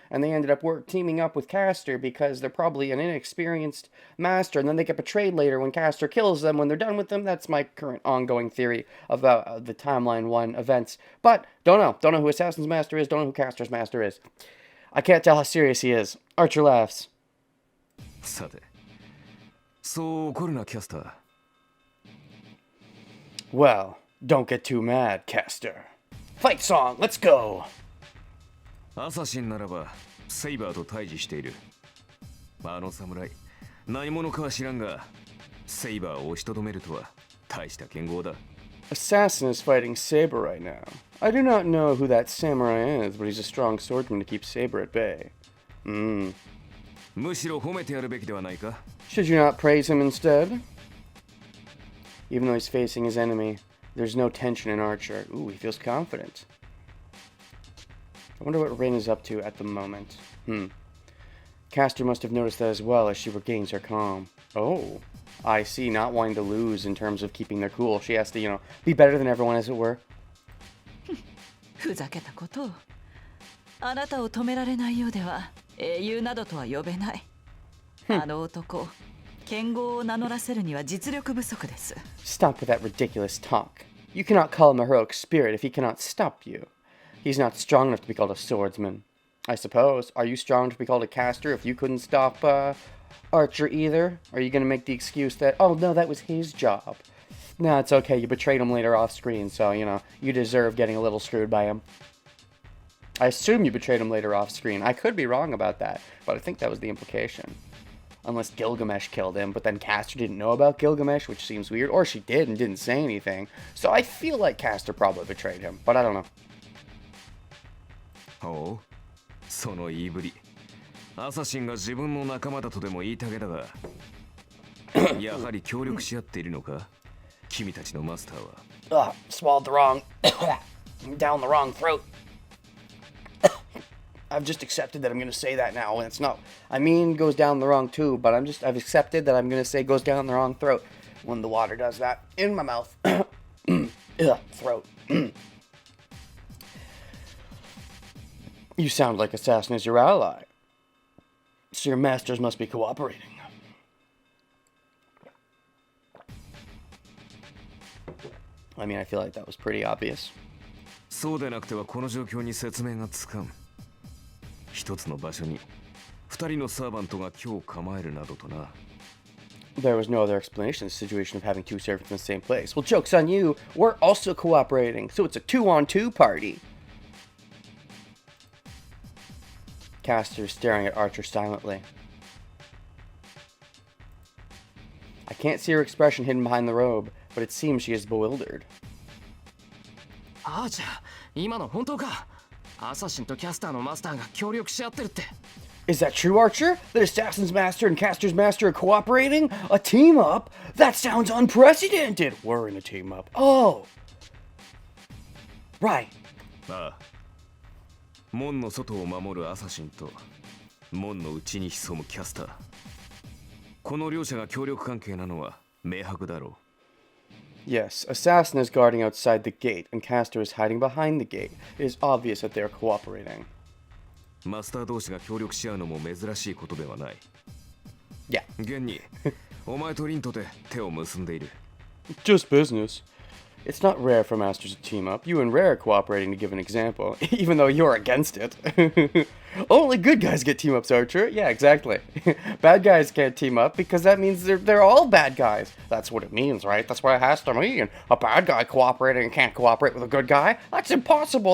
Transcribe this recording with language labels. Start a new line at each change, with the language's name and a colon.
English: And they ended up teaming up with Castor because they're probably an inexperienced master. And then they get betrayed later when Castor kills them when they're done with them. That's my current ongoing theory about the Timeline 1 events. But don't know. Don't know who Assassin's Master is. Don't know who Castor's Master is. I can't tell how serious he is. Archer laughs.
Japanese: さて、そう怒るな、キャスター。
English: Well, don't get too mad, Castor. Fight song, let's go!
Japanese: アサシンならば、セイバーと対峙している。あの侍、何者かは知らんが、セイバーを押しとどめるとは大した剣豪だ。
English: Assassin is fighting Saber right now. I do not know who that samurai is, but he's a strong swordsman to keep Saber at bay.
Japanese: むしろ褒めてやるべきではないか。
English: Should you not praise him instead? Even though he's facing his enemy, there's no tension in Archer. Ooh, he feels confident. I wonder what Rin is up to at the moment. Castor must have noticed that as well as she regains her calm. Oh, I see. Not wanting to lose in terms of keeping their cool. She has to, you know, be better than everyone, as it were.
Japanese: ふざけたことを。あなたを止められないようでは英雄などとは呼べない。あの男、剣豪を名乗らせるには実力不足です。
English: Stop with that ridiculous talk. You cannot call him a heroic spirit if he cannot stop you. He's not strong enough to be called a swordsman. I suppose. Are you strong to be called a caster if you couldn't stop Archer either? Are you going to make the excuse that, oh no, that was his job? No, it's okay. You betrayed him later off screen, so, you know, you deserve getting a little screwed by him. I assume you betrayed him later off screen. I could be wrong about that, but I think that was the implication. Unless Gilgamesh killed him, but then Caster didn't know about Gilgamesh, which seems weird. Or she did and didn't say anything. So I feel like Caster probably betrayed him, but I don't know.
Japanese: ほう、その言いぶり。アサシンが自分の仲間だとでも言いたげだが、やはり協力し合っているのか、君たちのマスターは。
English: Swallowed the wrong... down the wrong throat. I've just accepted that I'm going to say that now, and it's not... I mean, goes down the wrong tube, but I've accepted that I'm going to say goes down the wrong throat when the water does that in my mouth. Throat. You sound like Assassin is your ally. So your masters must be cooperating. I mean, I feel like that was pretty obvious.
Japanese: そうでなくてはこの状況に説明がつかん。一つの場所に二人のサーバントが今日構えるなどとな。
English: There was no other explanation to the situation of having two servants in the same place. Well, joke's on you. We're also cooperating, so it's a 2-on-2 party. Caster staring at Archer silently. I can't see her expression hidden behind the robe, but it seems she is bewildered.
Japanese: あーちゃん、今の本当か？アサシンとキャスターのマスターが協力し合ってるって。
English: Is that true, Archer? That Assassin's Master and Caster's Master are cooperating? A team up? That sounds unprecedented! We're in a team up. Oh! Right.
Japanese: ああ。門の外を守るアサシンと門の内に潜むキャスター。この両者が協力関係なのは明白だろう。
English: Yes, Assassin is guarding outside the gate, and Caster is hiding behind the gate. It is obvious that they are cooperating.
Japanese: マスター同士が協力し合うのも珍しいことではない。
English: Yeah.
Japanese: 現に、お前とリンとで手を結んでいる。
English: Just business. It's not rare for masters to team up. You and Rare are cooperating to give an example, even though you're against it. Only good guys get team ups, Archer. Yeah, exactly. Bad guys can't team up because that means they're all bad guys. That's what it means, right? That's what it has to mean. A bad guy cooperating and can't cooperate with a good guy? That's impossible.